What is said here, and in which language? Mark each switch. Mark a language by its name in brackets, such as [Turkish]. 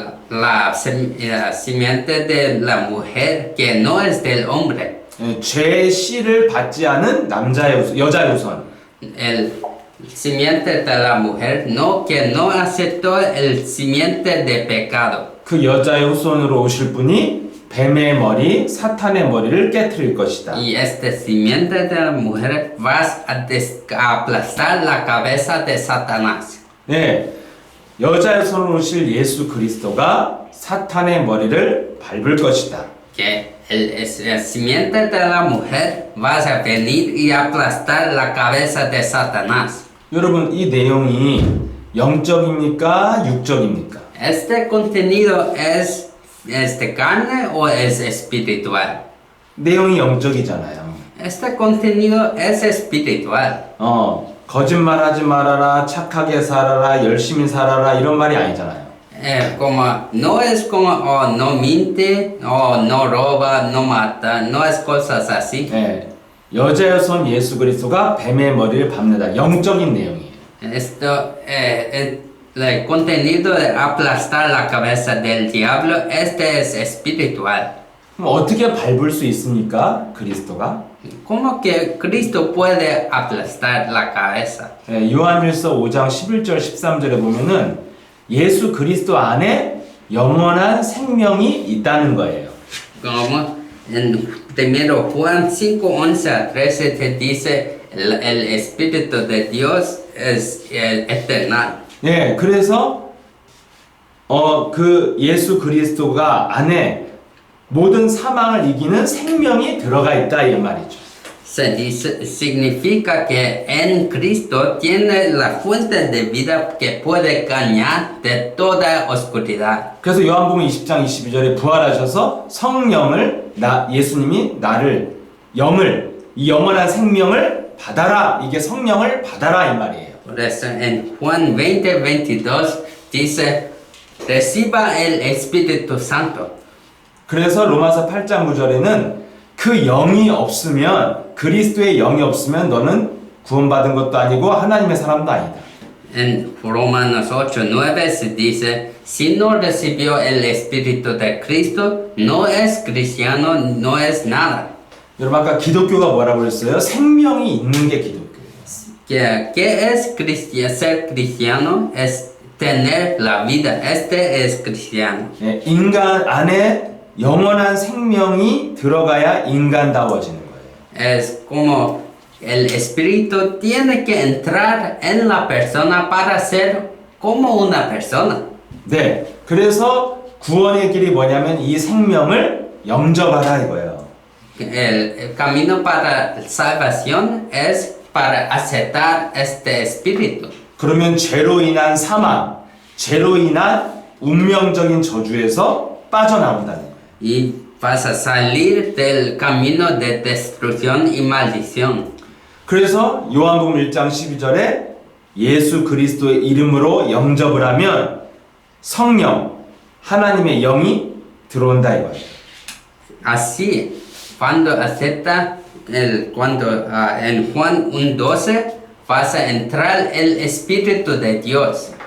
[Spanish] la simiente de la mujer que no es del hombre. [Korean] 예, 죄의 씨를 받지 않은 여자의 후손. [Spanish] El simiente de la mujer que no aceptó el simiente de pecado. [Korean] 그 여자의 후손으로 오실 분이 뱀의 머리, 사탄의 머리를 깨트릴 것이다. [Spanish] Y este simiente de la mujer vas a aplastar la cabeza de Satanás. [Korean] 네, 여자의 손으로 오실 예수 그리스도가 사탄의 머리를 밟을 것이다. [Spanish] Que el simiente de la mujer vas a venir y aplastar la cabeza de Satanás. [Korean] 여러분 이 내용이 영적입니까? 육적입니까? [Spanish] ¿Este contenido es de carne o es espiritual? [Korean] 내용이 영적이잖아요. [Spanish] Este contenido es espiritual. [Korean] 거짓말하지 말아라, 착하게 살아라, 열심히 살아라 이런 말이 아니잖아요. [Spanish] Como no es como no miente, no roba, no mata, no es cosas así. [Korean] 네, 여자의 손 예수 그리스도가 뱀의 머리를 밟는다. 영적인 내용이에요. [Spanish] Esto, el contenido de aplastar la cabeza del diablo, este es espiritual. [Korean] 그럼 어떻게 밟을 수 있습니까? 그리스도가? [Spanish] ¿Cómo que Cristo puede aplastar la cabeza? [Korean] 네, 요한일서 5장 11절 13절에 보면은 예수 그리스도 안에 영원한 생명이 있다는 거예요. [Spanish] Como en 1 Juan 5, 11 a 13 te dice el Espíritu de Dios es eterno. [Korean] 네, 그래서 그 예수 그리스도가 안에 모든 사망을 이기는 생명이 들어가 있다 이 말이죠. [Spanish] Significa que en Cristo tiene la fuente de vida que puede ganar de toda oscuridad. [Korean] 그래서 요한복음 20장 22절에 부활하셔서 성령을 예수님이 나를 이 영원한 생명을 받아라. 이게 성령을 받아라 이 말이에요. [Spanish] Por eso en Juan 20, 22 dice, reciba el Espíritu Santo. [Korean] 그래서 로마서 8장 9절에는 그 영이 없으면 그리스도의 영이 없으면 너는 구원받은 것도 아니고 하나님의 사람도 아니다. [Spanish] En Romanos 8, 9 se dice, si no recibió el Espíritu de Cristo, no es cristiano, no es nada. [Korean] 여러분 아까 기독교가 뭐라고 그랬어요? 생명이 있는 게 기독교예요. [Spanish] ¿Qué es ser cristiano? Es tener la vida. Este es cristiano. [Korean] 네, 인간 안에 영원한 생명이 들어가야 인간다워지는 거예요. [Spanish] Es como el espíritu tiene que entrar en la persona para ser como una persona. [Korean] 네, 그래서 구원의 길이 뭐냐면 이 생명을 영접하라 이거예요. [Spanish] El camino para salvación es para aceptar este espíritu. [Korean] 그러면 죄로 인한 사망, 죄로 인한 운명적인 저주에서 빠져나온다는 거예요. [Spanish] y vas a salir del camino de destrucción y maldición. [Korean] 그래서 요한복음 1장 12절에 예수 그리스도의 이름으로 영접을 하면 성령, 하나님의 영이 들어온다 이거예요. [Spanish] Así, cuando acepta en Juan 1:12 vas a entrar el Espíritu de Dios.